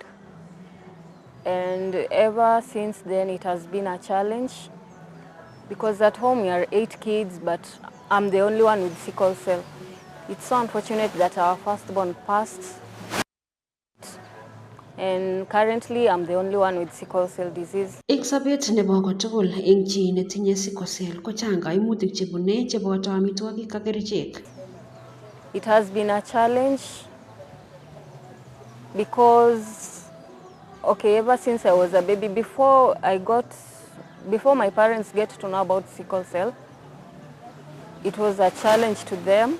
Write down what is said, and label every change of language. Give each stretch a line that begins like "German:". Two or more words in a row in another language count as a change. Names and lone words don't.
English: And ever since then it has been a challenge because at home we are 8 kids but I'm the only one with sickle cell. It's so unfortunate that our firstborn passed, and currently I'm the only one with sickle cell disease.
Kalenjin: Eng sabet nebo kotugul eng chi netinye
English: sickle cell
Kalenjin: ko chang kaimutik chebune cheboto amitwogik ak kerichek.
English: It has been a challenge because, okay, ever since I was a baby, before my parents get to know about sickle cell, it was a challenge to them.